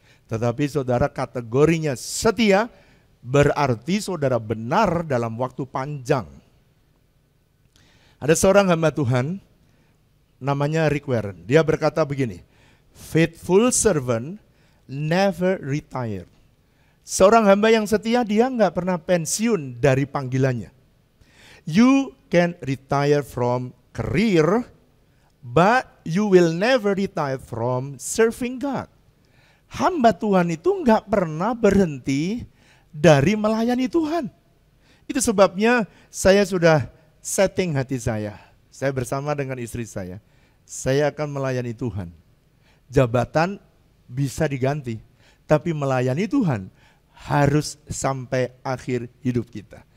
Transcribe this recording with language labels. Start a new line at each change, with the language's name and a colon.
Indonesian: Tetapi saudara kategorinya setia, berarti saudara benar dalam waktu panjang. Ada seorang hamba Tuhan, namanya Rick Warren. Dia berkata begini,
English: faithful servant never retire.
Indonesian: Seorang hamba yang setia, dia nggak pernah pensiun dari panggilannya.
English: You can retire from career, but you will never retire from serving God.
Indonesian: Hamba Tuhan itu nggak pernah berhenti dari melayani Tuhan. Itu sebabnya saya sudah setting hati saya bersama dengan istri saya akan melayani Tuhan. Jabatan bisa diganti, tapi melayani Tuhan harus sampai akhir hidup kita.